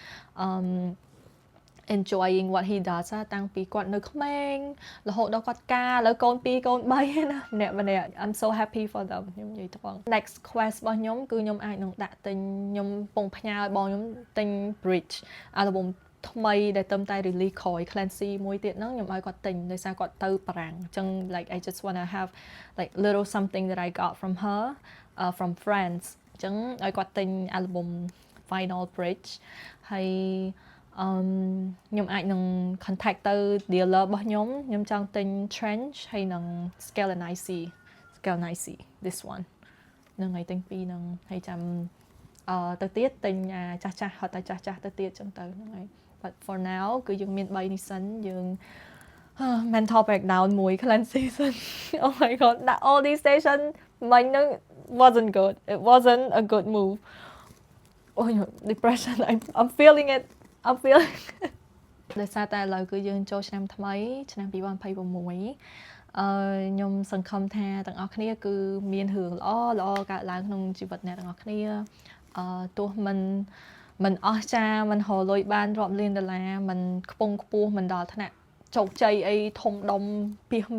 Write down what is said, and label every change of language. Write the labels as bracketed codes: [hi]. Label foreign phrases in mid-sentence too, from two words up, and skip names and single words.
[en] enjoying what he does [km] តាំងពីគាត់នៅក្មេងរហូតដល់គាត់ការឥឡូវកូន2កូន3ណាម្នាក់ [en] I'm so happy for them [km] ខ្ញុំនិយាយត្រង់ [en] next quest [km] របស់ខ្ញុំគឺខ្ញុំអាចនឹងដាក់ទិញខ្ញុំពងផ្ញើឲ្យបង ខ្ញុំទិញ [en] bridge album [km] ថ្មីដែលទៅតែ release ក្រោយ Clancy មួយទៀតហ្នឹងខ្ញុំឲ្យគាត់ទិញដោយសារគាត់ទៅបារាំងអញ្ចឹង [en] like I just want to have like little something that I got from her from friends [km] អញ្ចឹងឲ្យគាត់ទិញ [en] album Vinyl Bridge [km] ហើយខ្ញុំអាចនឹង contact ទៅ dealer របស់ខ្ញុំចង់ទិញ Trench ហើយនឹង Scale [en] Nice this one [km] នឹងឲ្យទិញពីរនឹងហើយចាំទៅទៀតទិញចាស់ហត់តែចាស់ទៅទៀតចឹងទៅហ្នឹងហើយ [en] but for now [km] គឺយើងមាន3នេះសិនយើង [en] mental breakdown [km] មួយ Clancy សិន [en] oh my god that all these station [km] មិញហ្នឹង [en] wasn't good it wasn't a good move oh depression I'm feeling it [km] ដោយសារតែឥឡូវគឺយើងចូលឆ្នាំថ្មីឆ្នាំ2026 ខ្ញុំសង្ឃឹមថាទាំងអស់គ្នាគឺមានរឿងល្អកើតឡើងក្នុងជីវិតអ្នកទាំងអស់គ្នាទោះមិនអស់ចាមិនរលុយបានរាប់លានដុល្លារមិនខ្ពង់ខ្ពស់មិនដល់ថ្នាក់ជោគជ័យអីធំដុំពីស